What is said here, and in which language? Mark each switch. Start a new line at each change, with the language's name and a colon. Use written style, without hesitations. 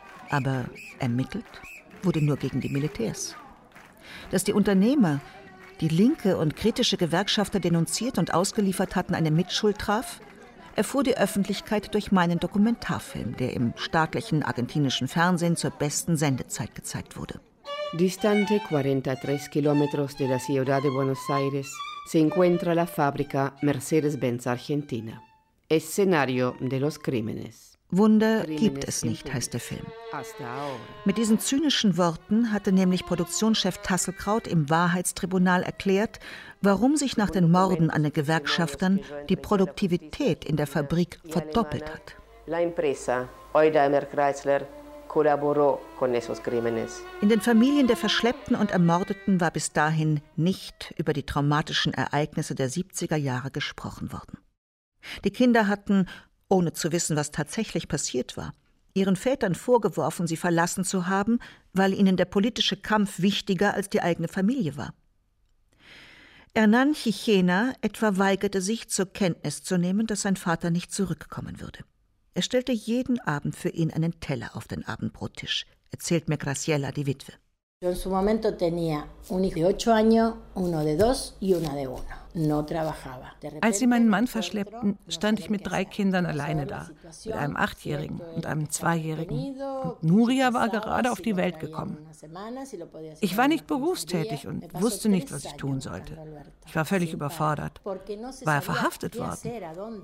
German: Aber ermittelt wurde nur gegen die Militärs. Dass die Unternehmer, die linke und kritische Gewerkschafter denunziert und ausgeliefert hatten, eine Mitschuld traf, erfuhr die Öffentlichkeit durch meinen Dokumentarfilm, der im staatlichen argentinischen Fernsehen zur besten Sendezeit gezeigt wurde.
Spanish: Distante 43 kilómetros de la ciudad de Buenos Aires se encuentra la fábrica Mercedes-Benz Argentina. Escenario de los crímenes.
German: Wunder gibt es nicht, heißt der Film. Mit diesen zynischen Worten hatte nämlich Produktionschef Tasselkraut im Wahrheitstribunal erklärt, warum sich nach den Morden an den Gewerkschaftern die Produktivität in der Fabrik verdoppelt hat.
Spanish: La empresa Eudheimer Chrysler collaboró con esos crímenes.
German: In den Familien der Verschleppten und Ermordeten war bis dahin nicht über die traumatischen Ereignisse der 70er Jahre gesprochen worden. Die Kinder hatten, ohne zu wissen, was tatsächlich passiert war, ihren Vätern vorgeworfen, sie verlassen zu haben, weil ihnen der politische Kampf wichtiger als die eigene Familie war. Hernán Chichena etwa weigerte sich, zur Kenntnis zu nehmen, dass sein Vater nicht zurückkommen würde. Er stellte jeden Abend für ihn einen Teller auf den Abendbrottisch, erzählt mir Graciela, die Witwe.
Spanish: Yo en su momento tenía un hijo de 8 años, uno de 2 y una de 1.
German: Als sie meinen Mann verschleppten, stand ich mit 3 Kindern alleine da, mit einem 8-Jährigen und einem 2-Jährigen. Und Nuria war gerade auf die Welt gekommen. Ich war nicht berufstätig und wusste nicht, was ich tun sollte. Ich war völlig überfordert. War er verhaftet worden?